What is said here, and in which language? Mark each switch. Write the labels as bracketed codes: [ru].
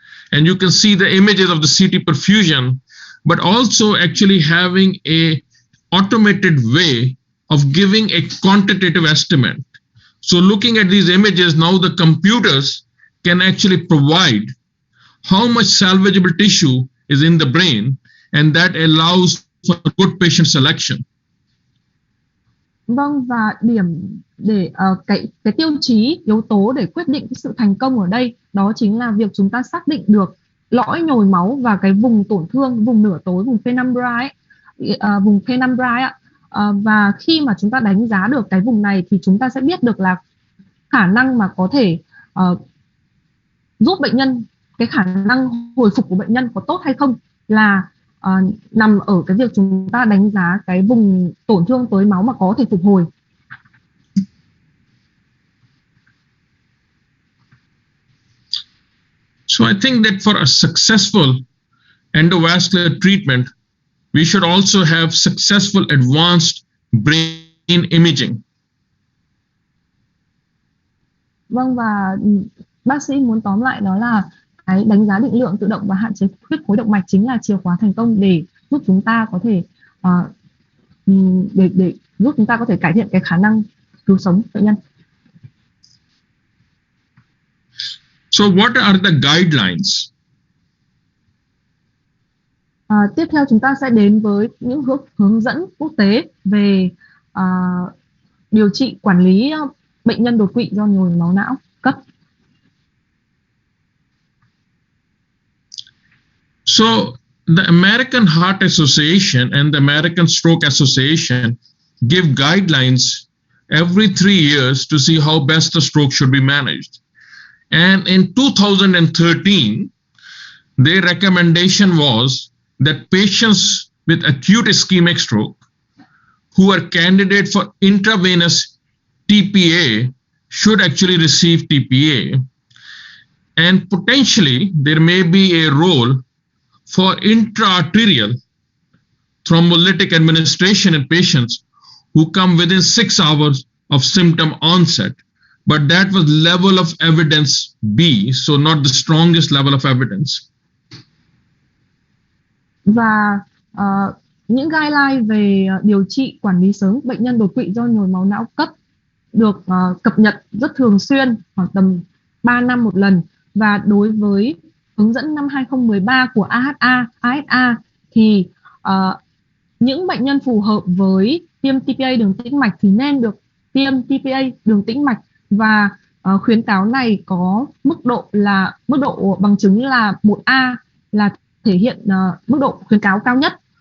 [en] And you can see the images of the CT perfusion, but also actually having a automated way of giving a quantitative estimate. So looking at these images, now the computers can actually provide how much salvageable tissue is in the brain, and that allows for good patient selection. [vi] Vâng, và điểm để cái tiêu chí yếu tố để quyết định cái sự thành công ở đây đó chính là việc chúng ta xác định được lõi nhồi máu và cái vùng tổn thương, vùng nửa tối, vùng penumbra ấy, và khi mà chúng ta đánh giá được cái vùng này thì chúng ta sẽ biết được là khả năng mà có thể giúp bệnh nhân, cái khả năng hồi phục của bệnh nhân có tốt hay không là nằm ở cái việc chúng ta đánh giá cái vùng tổn thương tới máu mà có thể phục hồi. [en] So I think that for a successful endovascular treatment, we should also have successful advanced brain imaging. [vi] Vâng, và bác sĩ muốn tóm lại đó là cái đánh giá định lượng tự động và hạn chế huyết khối động mạch chính là chìa khóa thành công để giúp chúng ta có thể để giúp chúng ta có thể cải thiện cái khả năng cứu sống bệnh nhân. [en] So what are the guidelines? [vi] Tiếp theo chúng ta sẽ đến với những hướng dẫn quốc tế về điều trị quản lý bệnh nhân đột quỵ do nhồi máu não cấp. [en] So the American Heart Association and the American Stroke Association give guidelines every 3 years to see how best the stroke should be managed. And in 2013, their recommendation was that patients with acute ischemic stroke who are candidate for intravenous TPA should actually receive TPA. And potentially, there may be a role for intra-arterial thrombolytic administration in patients who come within 6 hours of symptom onset. But that was level of evidence B, so not the strongest level of evidence. [vi] Và những guideline về điều trị quản lý sớm bệnh nhân đột quỵ do nhồi máu não cấp được cập nhật rất thường xuyên, khoảng tầm 3 năm một lần. Và đối với hướng dẫn năm 2013 của AHA thì những bệnh nhân phù hợp với tiêm TPA đường tĩnh mạch thì nên được tiêm TPA đường tĩnh mạch, và khuyến cáo này có mức độ bằng chứng là 1A là thể hiện mức độ khuyến cáo cao nhất.